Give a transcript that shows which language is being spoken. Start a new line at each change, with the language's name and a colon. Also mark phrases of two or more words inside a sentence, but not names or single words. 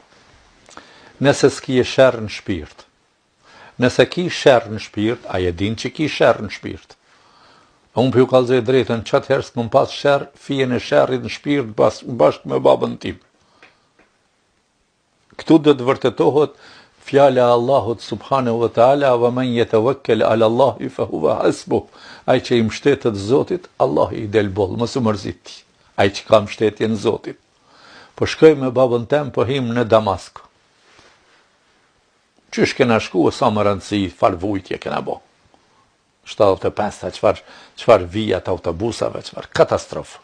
Albanian: Nëse s'ki e shërë në shpirt, nëse ki shërë në shpirt, a je din që ki shërë në shpirt. Unë për ju kallëzoj drejtën, qatë herë s'këm pas shërë, fijen e shërrit në shpirt bashkë me babën tim. Këtu dhe të vërtetohet fjala e Allahut
Arabic: سبحانه وتعالى ومن يتوكل على الله فهو حسبه.
Albanian: Ai që i mbështetet Zotit, Allah i del boll, mos u mërzit. Ai që ka mbështetjen Zotit. Po shkoj me babën tem, po him në Damask. Qysh kena shku, sa më rëndësi, farë vujtje kena bo. 75-ta, qfar vijat autobusave, qfar katastrofë.